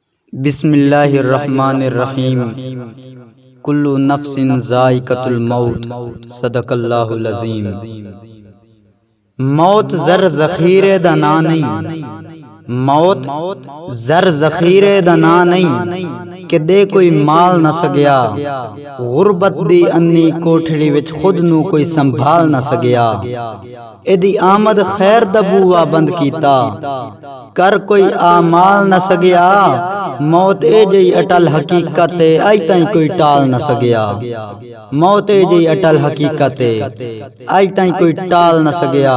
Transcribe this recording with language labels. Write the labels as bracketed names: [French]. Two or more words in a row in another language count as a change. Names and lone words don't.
[Arabic] بسم اللہ الرحمن الرحیم کل نفس ذائقۃ الموت صدق اللہ العظیم۔ [Punjabi] موت زر ذخیرے دا نا نہیں، موت زر ذخیرے دا نا نہیں کہ دے کوئی مال نہ سگیا، غربت دی انی کوٹھڑی وچ خود نو کوئی سنبھال نہ سگیا، ایدی آمد خیر دا بوا بند کیتا، کر کوئی آمال نہ سگیا، موت اے جئی اٹل حقیقت آئی تائیں کوئی ٹال نہ سگیا، موت اے جئی اٹل حقیقت آئی تائیں کوئی ٹال نہ سگیا۔